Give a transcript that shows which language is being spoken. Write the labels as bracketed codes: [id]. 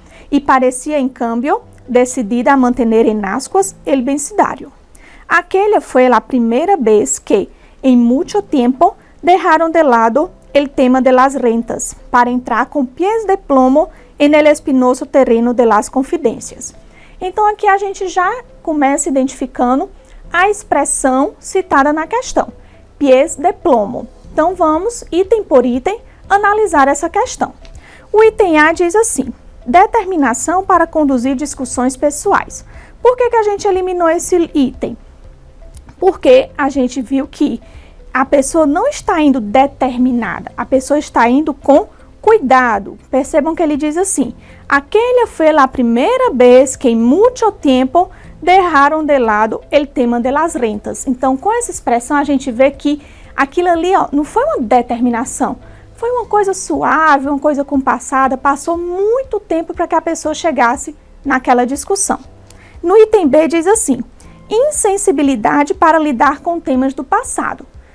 [es] Y parecía, en cambio, decidida a mantener en ascuas el vencidario. Aquella fue la primera vez que, en mucho tiempo, dejaron de lado el tema de las rentas para entrar com pies de plomo en el espinoso terreno de las confidencias. [pt] Então, aqui a gente já começa identificando a expressão citada na questão, [es] pies de plomo. [pt] Então, vamos, item por item, analisar essa questão. O item A diz assim, determinação para conduzir discussões pessoais. Por que a gente eliminou esse item? Porque a gente viu que a pessoa não está indo determinada, a pessoa está indo com cuidado. Percebam que ele diz assim, [es] aquella fue la primera vez que en mucho tiempo dejaron de lado el tema de las rentas. [pt] Então, com essa expressão, a gente vê que aquilo ali, ó, não foi uma determinação, foi uma coisa suave, uma coisa compassada, passou muito tempo para que a pessoa chegasse naquela discussão. No item B diz assim, insensibilidade para lidar com temas do passado.